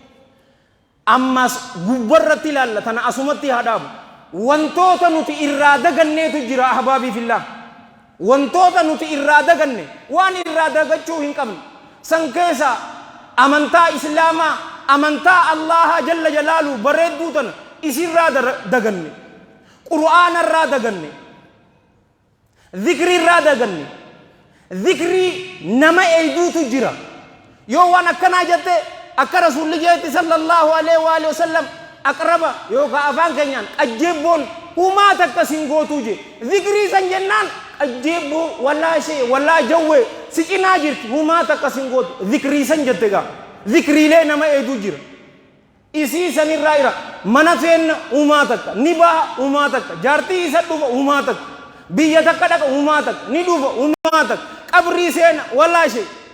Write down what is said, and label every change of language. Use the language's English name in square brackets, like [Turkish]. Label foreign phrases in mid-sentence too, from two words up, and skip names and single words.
[Oromo] ammas gubbarratti ilaalla tana asumatti haadhaabu wantoota nuti irraa daganneetu jira [Arabic] أحباب في الله [Oromo] wantoota nuti irraa daganne waan irraa dagachuu hin qabne san keessa amantaa islaamaa amantaa [Arabic] الله جل جلاله [Oromo] bareedduu tana isirraa daganne qur'aana irraa daganne dhikri irraa daganne dhikri nama eeyduutu jira yoo waan akkanaa jette akka rasuulli jeetti [Arabic] صلى الله عليه وسلم [Oromo] aqraba yookaan afaan keenyaan ajjeebboon humaa takka sin gootuu je dhikrii san jennaan ajjeebbo [Arabic] ولا شيء [Oromo] walaa jawwee si cinaa jirti humaa takka sin gootu dhikrii san jette gaa dhikriilee nama eeduu jira isii sanirraa ira mana seenna humaa takka ni baha humaa takka jaartii isa dhufa humaa takka biyya takka dhaqa humaa takka ni dhufa humaa takka qabrii seena [Arabic] ولا شيء